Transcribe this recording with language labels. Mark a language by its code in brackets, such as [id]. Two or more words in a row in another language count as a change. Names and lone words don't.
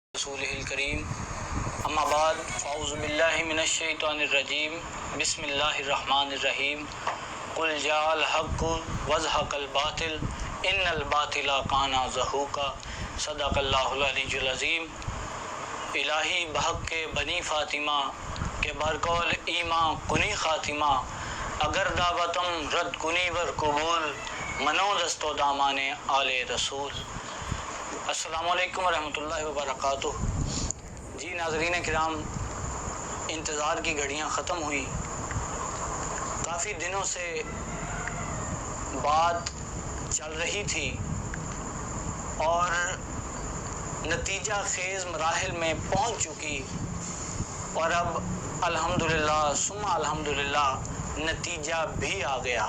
[ar] رسوله الكريم اما بعد اعوذ باللہ من الشیطان الرجیم بسم اللہ الرحمن الرحیم قل جاء الحق وزهق الباطل ان الباطل کان زہوقا صدق اللہ العلی العظیم۔ [fa] الہی بحق کے بنی فاطمہ کے برقول ایمان کنی خاتمہ اگر دعوتم رد کنی ور قبول منو دست و دامان آل رسول۔ [ar] السلام علیکم ورحمۃ اللہ وبرکاتہ۔ [ur] جی ناظرین کرام، انتظار کی گھڑیاں ختم ہوئی، کافی دنوں سے بات چل رہی تھی اور نتیجہ خیز مراحل میں پہنچ چکی، اور اب [ar] الحمدللہ ثم الحمدللہ [ur] نتیجہ بھی آ گیا۔